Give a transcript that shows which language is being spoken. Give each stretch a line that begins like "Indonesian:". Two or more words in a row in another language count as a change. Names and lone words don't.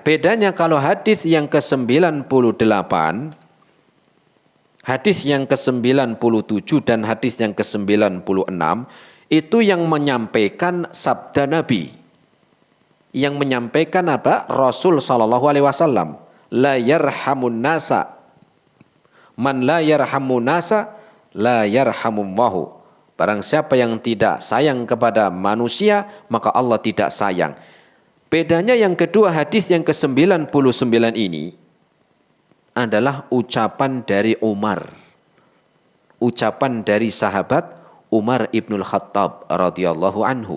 Indonesian: Bedanya kalau hadis yang ke-98, hadis yang ke-97 dan hadis yang ke-96 itu yang menyampaikan sabda Nabi. Yang menyampaikan apa? Rasul
Arabic: صلى الله عليه وسلم, لا يرحم الناس من لا يرحم الناس لا يرحمه الله.
Indonesian: Barang siapa yang tidak sayang kepada manusia, maka Allah tidak sayang. Bedanya yang kedua, hadis yang ke-99 ini adalah ucapan dari Umar. Ucapan dari sahabat Umar ibnul Khattab
Arabic: رضي الله عنه.